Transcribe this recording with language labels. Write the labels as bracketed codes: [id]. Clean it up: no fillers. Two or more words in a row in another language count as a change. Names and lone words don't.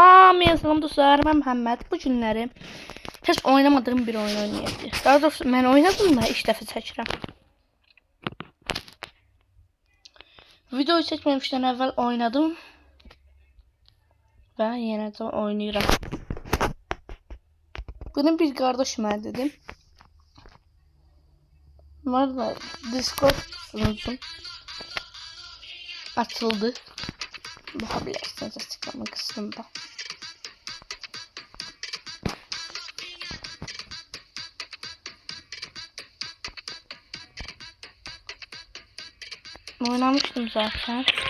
[az] Hamıya salam dostlar, mən Məhəmməd. Bu günləri heç oynamadığım bir oyun oynayacağıq. Daha doğrusu mən oynadım da ilk dəfə çəkirəm. Videoyu çəkməmişdən əvvəl oynadım və yenə də oynayıram. Bunu bir qardaş mənə dedim. [tr] Bu arada Discord sunucum açıldı. Bakabilirsiniz açıklama kısmında. Oynamıştım zaten.